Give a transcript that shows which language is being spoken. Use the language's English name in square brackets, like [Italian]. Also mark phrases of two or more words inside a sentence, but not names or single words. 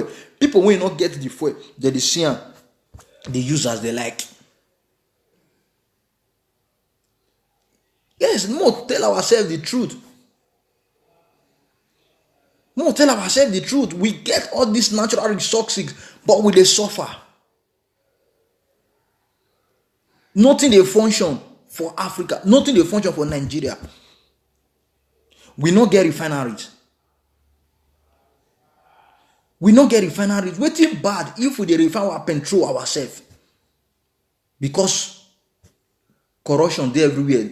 [Nigerian Pidgin] People when not get the fuel, they see am, they use as they like. Yes, more tell ourselves the truth. More tell ourselves the truth. We get all these natural resources, but we dey suffer. Nothing dey function for Africa. Nothing dey function for Nigeria. We no get refineries. We no get refineries. Wetin bad if we dey refine our petrol ourselves? Because corruption dey everywhere.